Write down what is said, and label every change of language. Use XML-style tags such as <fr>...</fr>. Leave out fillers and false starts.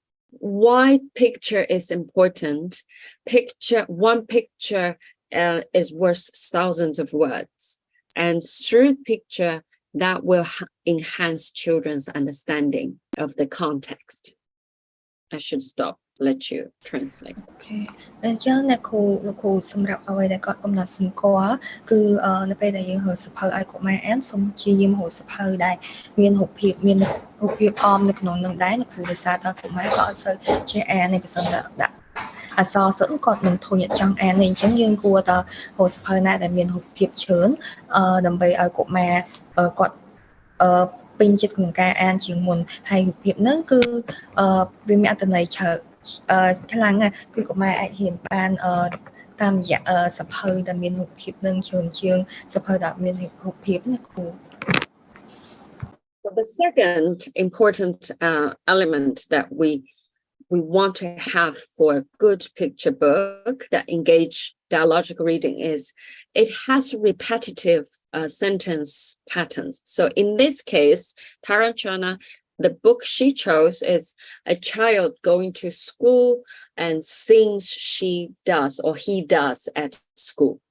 <en>Why picture is important? One picture is worth thousands of words, and through picture that will enhance children's understanding of the context. I should stop, let you translate. Okay.</en> <km>អញ្ចឹងអ្នកគ្រូសម្រាប់អ្វីដែលគាត់កំណត់សម្គាល់គឺនៅពេលដែលយើងហៅសភៅឲ្យកុមារអានសូមព្យាយាមហៅសភៅដែលមានរូបភាពអមនៅក្នុងនឹងដែរអ្នកគ្រូដោយសារតើកុមារក៏អត់សូវចេះអានទេបើសិនតែដាក់អក្សរសិល្ប៍គាត់នឹងធុញអត់ចង់អានទេអញ្ចឹងយើងគួរតែហៅសភៅណាដែលមានរូបភាពច្រើនដើម្បីឲ្យកុមារគាត់ ពេញចិត្តក្នុងការអានជាងមុនហើយរូបភាពហ្នឹងគឺវាមានអត្ថន័យខ្លាំងណាស់គឺកុមារអាចហ៊ានបានតាមរយៈសភៅដែលមានរូបភាពនឹងច្រើនជាងសភៅដែលមានរូបភាពណាគ្រូ</km> <en>So the second important element that we want to have for a good picture book that engage dialogical reading is it has repetitive sentence patterns. So in this case, Taranchana, the book she chose is a child going to school and things she does or he does at school.</en>